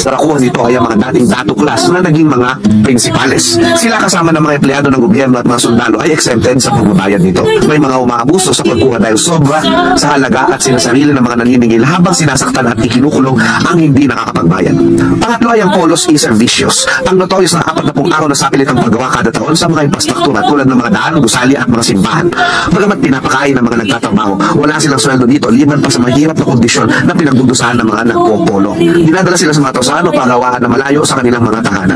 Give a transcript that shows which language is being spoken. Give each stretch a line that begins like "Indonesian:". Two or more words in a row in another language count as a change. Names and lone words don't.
Filipino: Narakuha nito ay ang mga dating dato class na naging mga prinsipales. Sila kasama ng mga empleyado ng gobyerno at mga sundalo ay exempted sa pagbabayad nito. May mga umaabuso sa pagkuha dahil sobra sa halaga at sinasarili ng mga naniningil habang sinasaktan at ikinukulong ang hindi nakakapagbayad. Pangatlo ay ang
Spanish: polos y servicios.
Filipino: Ang notorious na 40 araw na sapilit ang paggawa kada taon sa mga infrastruktura tulad ng mga daan, gusali at mga simbahan. Bagamat pinapakain ng mga nagtatrabaho, wala silang sweldo dito liban pa sa mahirap na kondisyon na pinagdudusahan ng mga nagpopolo. Dinadala sila sa mga tosano pagawaan na malayo sa kanilang mga tahanan.